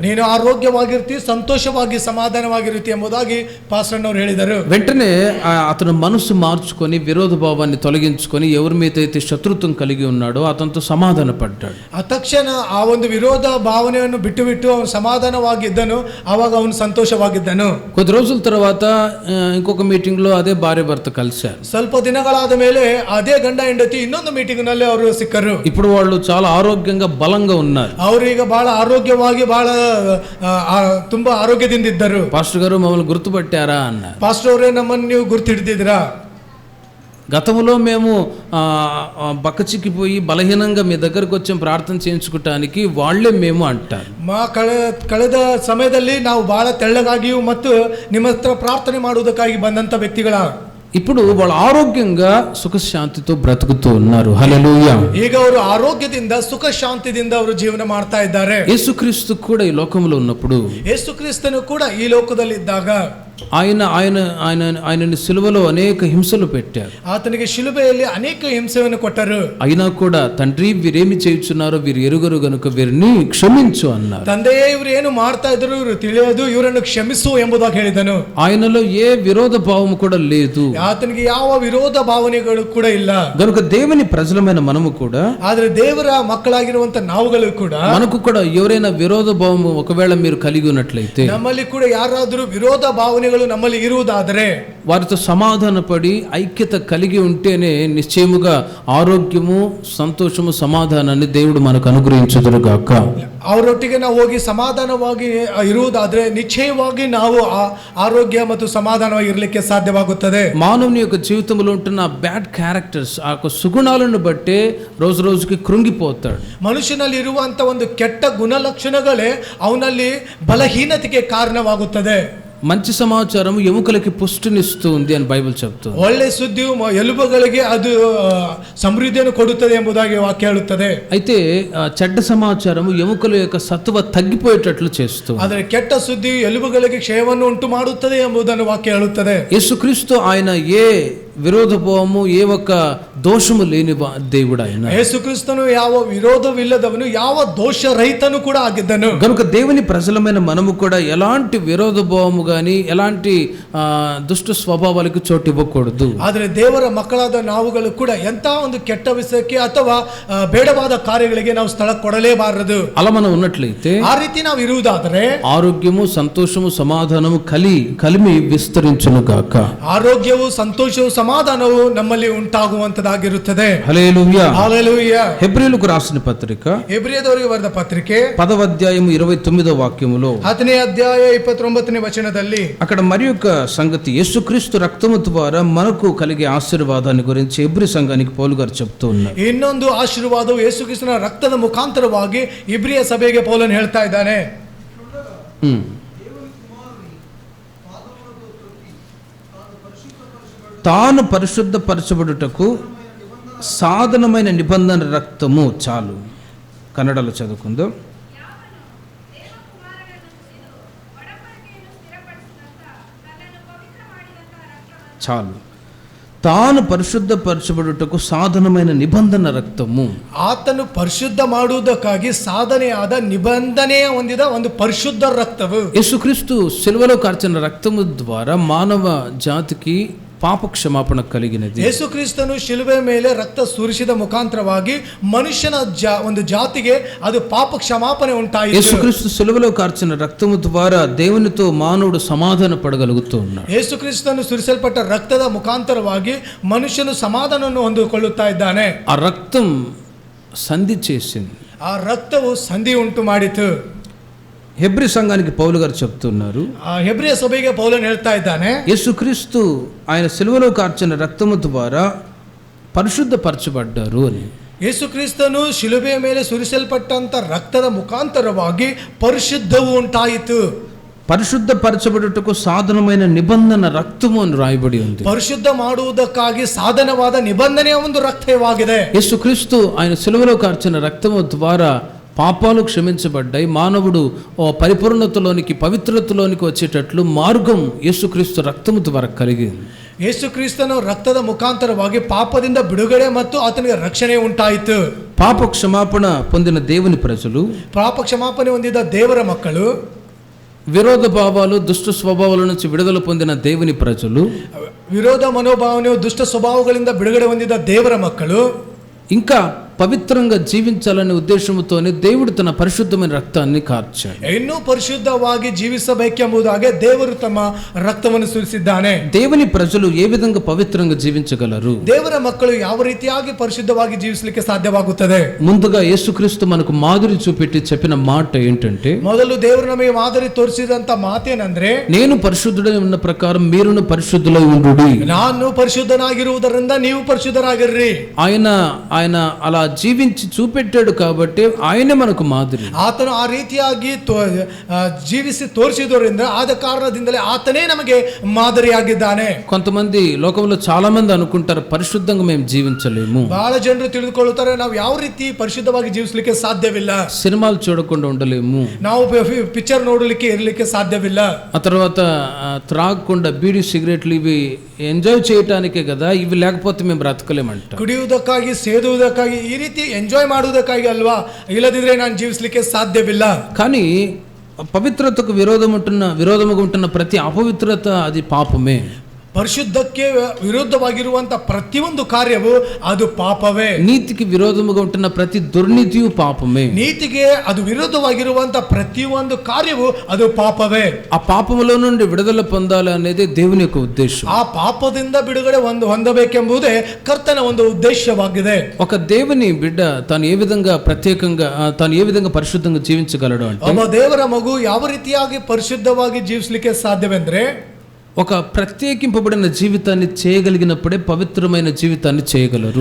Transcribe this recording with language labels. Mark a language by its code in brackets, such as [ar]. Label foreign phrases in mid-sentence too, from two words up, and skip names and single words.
[kn] ನೀನು ಆರೋಗ್ಯವಾಗಿರ್ತಿ, ಸಂತೋಷವಾಗಿ ಸಮಾಧಾನವಾಗಿರ್ತಿ ಎಂಬುದಾಗಿ ಪಾಸ್ಟರ್ ಅವರು ಹೇಳಿದರು. [te] వెంటనే అతను మనసు మార్చుకొని విరోధ భావాన్ని తొలగించుకొని ఎవరి మీద అయితే శత్రుత్వం కలిగి ఉన్నాడో అతనితో సమాధాన పడ్డాడు. [kn] ಆ ತಕ್ಷಣ ಆ ಒಂದು ವಿರೋಧ ಭಾವನೆಯನ್ನು ಬಿಟ್ಟು ಅವನು సమాధానವಾಗಿದ್ದను. ఆವಾಗ ಅವನು సంతోషವಾಗಿದ್ದನು. [te] కొద్ది రోజుల తర్వాత ఇంకొక మీటింగ్ లో అదే భార్య భర్త కలిశారు. [kn] ಸ್ವಲ್ಪ ದಿನಗಳಾದ ಮೇಲೆ ಅದೇ ಗಂಡ ಹೆಂಡತಿ ಇನ್ನೊಂದು ಮೀಟಿಂಗ್ ನಲ್ಲಿ ಅವರು ಸಿಕ್ಕರು. [te] ఇప్పుడు వాళ్ళు చాలా ఆరోగ్యంగా బలంగా ఉన్నారు. [kn] ಅವರು ಈಗ ಬಹಳ ಆರೋಗ್ಯವಾಗಿ ಬಹಳ ತುಂಬಾ ಆರೋಗ್ಯದಿಂದ ಇದ್ದರು. [te] పాస్టర్ గారు మమ్మల్ని గుర్తుపట్టారా అన్నారు. [kn] ಪಾಸ್ಟರ್ ಅವರೇ, ನಮ್ಮನ್ನು ನೀವು ಗುರ್ತಿಡ್ದಿದ್ದೀರಾ? [te] గతంలో మేము బక్కచిక్కిపోయి బలహీనంగా మీ దగ్గరకు వచ్చి ప్రార్థన చేయించుకోవటానికి వాళ్ళే మేము అంటారు. [kn] ಕಳೆದ ಸಮಯದಲ್ಲಿ ನಾವು ಬಹಳ ತೆಳ್ಳಗಾಗಿಯೂ ಮತ್ತು ನಿಮ್ಮ ಹತ್ರ ಪ್ರಾರ್ಥನೆ ಮಾಡುವುದಕ್ಕಾಗಿ ಬಂದಂತ ವ್ಯಕ್ತಿಗಳ [te] ఇప్పుడు వాళ్ళు ఆరోగ్యంగా సుఖశాంతితో బ్రతుకుతూ ఉన్నారు. హల్లెలూయా. [kn] ಈಗ ಅವರು ಆರೋಗ್ಯದಿಂದ ಸುಖ ಶಾಂತಿದಿಂದ ಅವರು ಜೀವನ ಮಾಡ್ತಾ ಇದ್ದಾರೆ. [te] యేసుక్రీస్తు కూడా ఈ లోకంలో ఉన్నప్పుడు, [kn] ಯೇಸುಕ್ರಿಸ್ತನು ಕೂಡ ಈ ಲೋಕದಲ್ಲಿ ಇದ್ದಾಗ [te] ఆయనని సిలువలో అనేక హింసలు పెట్టారు. [kn] ಆತನಿಗೆ ಶಿಲುಬೆಯಲ್ಲಿ ಅನೇಕ ಹಿಂಸೆಯನ್ನು ಕೊಟ್ಟರು. [te] అయినా కూడా తండ్రి వీరేమి చేయుచున్నారో వీరు ఎరుగరు గనుక వీరిని క్షమించు అన్నారు. [kn] ತಂದೆಯೇ ಇವರು ಏನು ಮಾಡ್ತಾ ಇದ್ರು ಇವರು ತಿಳಿಯದು, ಇವರನ್ನು ಕ್ಷಮಿಸು ಎಂಬುದಾಗಿ ಹೇಳಿದನು. [te] ఆయనలో ఏ విరోధ భావము కూడా లేదు. [kn] ಆತನಿಗೆ ಯಾವ ವಿರೋಧ ಭಾವನೆಗಳು ಕೂಡ ಇಲ್ಲ. [te] గనుక దేవుని ప్రజలమైన మనము కూడా, [kn] ಆದ್ರೆ ದೇವರ ಮಕ್ಕಳಾಗಿರುವಂತ ನಾವುಗಳು ಕೂಡ, [te] మనకు కూడా ఎవరైనా విరోధ భావము ఒకవేళ మీరు కలిగి ఉన్నట్లయితే, [kn] ನಮ್ಮಲ್ಲಿ ಕೂಡ ಯಾರಾದರೂ ವಿರೋಧ ಭಾವನೆಗಳು ನಮ್ಮಲ್ಲಿ ಇರುವುದಾದರೆ [te] వారితో సమాధాన పడి ఐక్యత కలిగి ఉంటేనే నిశ్చయముగా ఆరోగ్యము, సంతోషము, సమాధానాన్ని దేవుడు మనకు అనుగ్రహించుదురుగాక. [kn] ಅವರೊಟ್ಟಿಗೆ ನಾವು ಹೋಗಿ ಸಮಾಧಾನವಾಗಿ ಇರುವುದಾದ್ರೆ ನಿಶ್ಚಯವಾಗಿ ನಾವು ಆರೋಗ್ಯ ಮತ್ತು ಸಮಾಧಾನವಾಗಿ ಇರಲಿಕ್ಕೆ ಸಾಧ್ಯವಾಗುತ್ತದೆ. [te] మానవుని యొక్క జీవితంలో ఉంటున్న [en] bad characters, [te] ఆ యొక్క సుగుణాలను బట్టే రోజు రోజుకి కృంగిపోతాడు. [kn] ಮನುಷ್ಯನಲ್ಲಿ ಇರುವಂತ ಒಂದು ಕೆಟ್ಟ ಗುಣಲಕ್ಷಣಗಳೇ ಅವನಲ್ಲಿ ಬಲಹೀನತೆಗೆ ಕಾರಣವಾಗುತ್ತದೆ. [te] మంచి సమాచారం ఎముకలకి పుష్టినిస్తుంది అని బైబిల్ చెప్తుంది. [kn] ಒಳ್ಳೆ ಸುದ್ದಿಯು ಎಲುಬುಗಳಿಗೆ ಅದು ಸಮೃದ್ಧಿಯನ್ನು ಕೊಡುತ್ತದೆ ಎಂಬುದಾಗಿ ವಾಕ್ಯ ಹೇಳುತ್ತದೆ. [te] అయితే చెడ్డ సమాచారము ఎముకల యొక్క సత్వ తగ్గిపోయేటట్లు చేస్తుంది. [kn] ಆದರೆ ಕೆಟ್ಟ ಸುದ್ದಿಯು ಎಲುಬುಗಳಿಗೆ ಕ್ಷಯವನ್ನು ಉಂಟು ಮಾಡುತ್ತದೆ ಎಂಬುದನ್ನು ವಾಕ್ಯ ಹೇಳುತ್ತದೆ. [te] యేసుక్రీస్తు ఆయన ఏ విరోధభావము, ఏ ఒక్క దోషము లేని దేవుడు ఆయన. [kn] ಯೇಸುಕ್ರಿಸ್ತನು ಯಾವ ವಿರೋಧವಿಲ್ಲದವನು, ಯಾವ ದೋಷ ರಹಿತನು ಕೂಡ ಆಗಿದ್ದನು. [te] గనుక దేవుని ప్రజలమైన మనము కూడా ఎలాంటి విరోధభావము గాని ఎలాంటి దుష్ట స్వభావాలకు చోటు ఇవ్వకూడదు. [kn] ಆದರೆ ದೇವರ ಮಕ್ಕಳಾದ ನಾವುಗಳು ಕೂಡ ಎಂತ ಒಂದು ಕೆಟ್ಟ ವಿಷಯಕ್ಕೆ ಅಥವಾ ಬೇಡವಾದ ಕಾರ್ಯಗಳಿಗೆ ನಾವು ಸ್ಥಳ ಕೊಡಲೇಬಾರದು. [te] అలా మనం ఉన్నట్లయితే, [kn] ಆ ರೀತಿ ನಾವು ಇರುವುದಾದರೆ [te] ఆరోగ్యము, సంతోషము, సమాధానము కలిమి విస్తరించును గాక. [kn] ಆರೋಗ್ಯವು, ಸಂತೋಷವು, ಸಮಾಧಾನವು ನಮ್ಮಲ್ಲಿ ಉಂಟಾಗುವಂತದಾಗಿರುತ್ತದೆ. [te] హల్లెలూయా. హల్లెలూయా. హెబ్రీయులకు రాసిన పత్రిక [kn] ಹೆಬ್ರಿಯದವರಿಗೆ ಬರೆದ ಪತ್ರಿಕೆ [te] 10వ అధ్యాయము 29వ వాక్యములో, [kn] 10ನೇ ಅಧ್ಯಾಯ 29ನೇ ವಚನದಲ್ಲಿ చిತ್ರದಲ್ಲಿ. [te] అక్కడ మరి యొక్క సంగతి, యేసుక్రీస్తు రక్తము ద్వారా మనకు కలిగే ఆశీర్వాదాన్ని గురించి ఎబ్రీ సంఘానికి పౌలు గారు చెప్తూ ఉన్నారు. [kn] ಇನ್ನೊಂದು ಆಶೀರ್ವಾದವು ಯೇಸುಕ್ರಿಸ್ತನ ರಕ್ತದ ಮುಖಾಂತರವಾಗಿ ಇಬ್ರಿಯ ಸಭೆಗೆ ಪೌಲನು ಹೇಳ್ತಾ ಇದ್ದಾನೆ. [te] తాను పరిశుద్ధపరచబడుటకు సాధనమైన నిబంధన రక్తము చాలు. కన్నడలో చదువుకుందాం. చాలు. తాను పరిశుద్ధపరచబడుటకు సాధనమైన నిబంధన రక్తము. [kn] ಆತನು ಪರಿಶುದ್ಧ ಮಾಡುವುದಕ್ಕಾಗಿ ಸಾಧನೆಯಾದ ನಿಬಂಧನೆಯ ಹೊಂದಿದ ಒಂದು ಪರಿಶುದ್ಧ ರಕ್ತವು. [te] యేసుక్రీస్తు సిలువలో కార్చిన రక్తము ద్వారా మానవ జాతికి పాప క్షమాపణ కలిగినది. [kn] ಯೇಸುಕ್ರಿಸ್ತನು ಶಿಲುಬೆ ಮೇಲೆ ರಕ್ತ ಸುರಿಸಿದ ಮುಖಾಂತರವಾಗಿ ಮನುಷ್ಯನ ಒಂದು ಜಾತಿಗೆ ಅದು ಪಾಪ ಕ್ಷಮಾಪಣೆ ಉಂಟಾಯಿತು. [te] యేసుక్రీస్తు సిలువలో కార్చిన రక్తము ద్వారా దేవునితో మానవుడు సమాధాన పడగలుగుతూ ఉన్నాడు. [kn] ಯೇಸುಕ್ರಿಸ್ತನು ಸುರಿಸಲ್ಪಟ್ಟ ರಕ್ತದ ಮುಖಾಂತರವಾಗಿ ಮನುಷ್ಯನು ಸಮಾಧಾನವನ್ನು ಹೊಂದಿಕೊಳ್ಳುತ್ತಾ ಇದ್ದಾನೆ. [te] ఆ రక్తం సంధి చేసింది. [kn] ಆ ರಕ್ತವು ಸಂಧಿ ಉಂಟು ಮಾಡಿತು. [te] హెబ్రీ సంఘానికి పౌలు గారు చెప్తున్నారు, [kn] ಹೆಬ್ರಿಯ ಸಭೆಗೆ ಪೌಲನು ಹೇಳ್ತಾ ಇದ್ದಾನೆ, [te] యేసుక్రీస్తు ఆయన సిలువలో కార్చిన రక్తము ద్వారా పరిశుద్ధపరచబడ్డారు అని. [kn] ಯೇಸುಕ್ರಿಸ್ತನು ಶಿಲುಬೆಯ ಮೇಲೆ ಸುರಿಸಲ್ಪಟ್ಟಂತ ರಕ್ತದ ಮುಖಾಂತರವಾಗಿ ಪರಿಶುದ್ಧವು ಉಂಟಾಯಿತು. [te] పరిశుద్ధపరచబడుటకు సాధనమైన నిబంధన రక్తము అని రాయబడి ఉంది. [kn] ಪರಿಶುದ್ಧ ಮಾಡುವುದಕ್ಕಾಗಿ ಸಾಧನವಾದ ನಿಬಂಧನೆಯ ಒಂದು ರಕ್ತವಾಗಿದೆ. [te] యేసుక్రీస్తు ఆయన సిలువలో కార్చిన రక్తము ద్వారా పాపాలు క్షమించబడ్డాయి. మానవుడు పరిపూర్ణతలోనికి, పవిత్రతలోనికి వచ్చేటట్లు మార్గం యేసుక్రీస్తు రక్తము ద్వారా కలిగింది. [kn] ಯೇಸುಕ್ರಿಸ್ತನ ರಕ್ತದ ಮುಖಾಂತರವಾಗಿ ಪಾಪದಿಂದ ಬಿಡುಗಡೆ ಮತ್ತು ಆತನಿಗೆ ರಕ್ಷಣೆ ಉಂಟಾಯಿತು. [te] పాప క్షమాపణ పొందిన దేవుని ప్రజలు, [kn] ಪಾಪ ಕ್ಷಮಾಪಣೆ ಹೊಂದಿದ ದೇವರ ಮಕ್ಕಳು, [te] విరోధ భావాలు, దుష్ట స్వభావాల నుంచి విడుదల పొందిన దేవుని ప్రజలు, [kn] ವಿರೋಧ ಮನೋಭಾವನೆಯು ದುಷ್ಟ ಸ್ವಭಾವಗಳಿಂದ ಬಿಡುಗಡೆ ಹೊಂದಿದ ದೇವರ ಮಕ್ಕಳು, [te] ఇంకా పవిత్రంగా జీవించాలనే ఉద్దేశంతోనే దేవుడు తన పరిశుద్ధమైన రక్తాన్ని కార్చాడు. [kn] ಇನ್ನೂ ಪರಿಶುದ್ಧವಾಗಿ ಜೀವಿಸಬೇಕೆಂಬುದಾಗಿ ದೇವರು ತಮ್ಮ ರಕ್ತವನ್ನು ಸುರಿಸಿದ್ದಾನೆ. [te] దేవుని ప్రజలు ఏ విధంగా పవిత్రంగా జీవించగలరు? [kn] ದೇವರ ಮಕ್ಕಳು ಯಾವ ರೀತಿಯಾಗಿ ಪರಿಶುದ್ಧವಾಗಿ ಜೀವಿಸಲಿಕ್ಕೆ ಸಾಧ್ಯವಾಗುತ್ತದೆ? [te] ముందుగా యేసుక్రీస్తు మనకు మాదిరి చూపెట్టి చెప్పిన మాట ఏంటంటే, [kn] ಮೊದಲು ದೇವರು ನಮಗೆ ಮಾದರಿ ತೋರಿಸಿದಂತ ಮಾತೇನಂದ್ರೆ, [te] నేను పరిశుద్ధుడై ఉన్న ప్రకారం మీరును పరిశుద్ధులై ఉండుడి. [kn] ನಾನು ಪರಿಶುದ್ಧನಾಗಿರುವುದರಿಂದ ನೀವು ಪರಿಶುದ್ಧರಾಗಿರ್ರಿ. [te] ఆయన అలా జీవించి చూపెట్టాడు కాబట్టి ఆయనే మనకు మాదిరి. [kn] ಆತನು ಆ ರೀತಿಯಾಗಿ ಜೀವಿಸಿ ತೋರಿಸಿದ್ದರಿಂದ ಆದ ಕಾರಣದಿಂದಲೇ ಆತನೇ ನಮಗೆ ಮಾದರಿಯಾಗಿದ್ದಾನೆ. [te] కొంతమంది లోకంలో చాలా మంది అనుకుంటారు పరిశుద్ధంగా మేము జీవించలేము. [kn] ಬಹಳ ಜನರು ತಿಳಿದುಕೊಳ್ಳುತ್ತಾರೆ ನಾವು ಯಾವ ರೀತಿ ಪರಿಶುದ್ಧವಾಗಿ ಜೀವಿಸಲಿಕ್ಕೆ ಸಾಧ್ಯವಿಲ್ಲ. [te] సినిమాలు చూడకుండా ఉండలేము, [kn] ನಾವು ಪಿಕ್ಚರ್ ನೋಡಲಿಕ್ಕೆ ಇರಲಿಕ್ಕೆ ಸಾಧ್ಯವಿಲ್ಲ. [te] ఆ తర్వాత త్రాగకుండా బీడీ సిగరెట్లు ఇవి ఎంజాయ్ చేయటానికే కదా, ఇవి లేకపోతే మేము బ్రతకలేమంట. [kn] ಕುಡಿಯುವುದಕ್ಕಾಗಿ, ಸೇದುವುದಕ್ಕಾಗಿ, ಈ ರೀತಿ ಎಂಜಾಯ್ ಮಾಡುವುದಕ್ಕಾಗಿ ಅಲ್ವಾ, ಇಲ್ಲದಿದ್ರೆ ನಾನು ಜೀವಿಸಲಿಕ್ಕೆ ಸಾಧ್ಯವಿಲ್ಲ. [te] కానీ పవిత్రతకు విరోధముగా ఉంటున్న ప్రతి అపవిత్రత అది పాపమే. [kn] ಪರಿಶುದ್ಧಕ್ಕೆ ವಿರುದ್ಧವಾಗಿರುವಂತ ಪ್ರತಿಯೊಂದು ಕಾರ್ಯವು ಅದು ಪಾಪವೇ. [te] నీతికి విరోధముగా ఉంటున్న ప్రతి దుర్నీతియు పాపమే. [kn] ನೀತಿಗೆ ಅದು ವಿರುದ್ಧವಾಗಿರುವಂತ ಪ್ರತಿಯೊಂದು ಕಾರ್ಯವು ಅದು ಪಾಪವೇ. [te] ఆ పాపములో నుండి విడుదల పొందాలి అనేది దేవుని యొక్క ఉద్దేశం. [kn] ಆ ಪಾಪದಿಂದ ಬಿಡುಗಡೆ ಹೊಂದಬೇಕೆಂಬುದೇ ಕರ್ತನ ಒಂದು ಉದ್ದೇಶವಾಗಿದೆ. [te] ఒక దేవుని బిడ్డ తాను ఏ విధంగా ప్రత్యేకంగా తాను ఏ విధంగా పరిశుద్ధంగా జీవించగలడు అంటే, [kn] ಒಬ್ಬ ದೇವರ ಮಗು ಯಾವ ರೀತಿಯಾಗಿ ಪರಿಶುದ್ಧವಾಗಿ ಜೀವಿಸಲಿಕ್ಕೆ ಸಾಧ್ಯವೆಂದ್ರೆ, [te] ఒక ప్రత్యేకింపబడిన జీవితాన్ని చేయగలిగినప్పుడే పవిత్రమైన జీవితాన్ని చేయగలరు.